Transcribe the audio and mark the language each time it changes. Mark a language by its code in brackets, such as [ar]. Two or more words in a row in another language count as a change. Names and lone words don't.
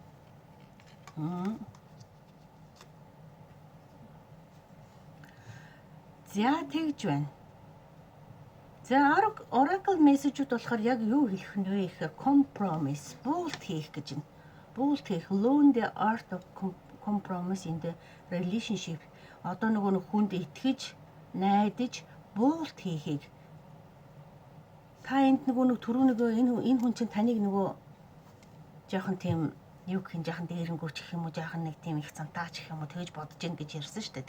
[mn] За тэгж байна. За Oracle message-үүд болохоор яг юу хэлэх нь вэ гэхээр compromise, буулт хийх гэж байна. Буулт хийх, [en] learn the art of compromise in the relationship. [mn] Одоо нөгөө хүнд итгэж, найдаж, буулт хийхийг. Та энд нөгөө энэ хүн чинь таныг нөгөө жоохон тийм юу гэх юм жоохон дээрэнгүүч гэх юм уу жоохон нэг тийм их цантаач гэх юм уу тэгэж бодож гин гэж ярьсан шүү дээ.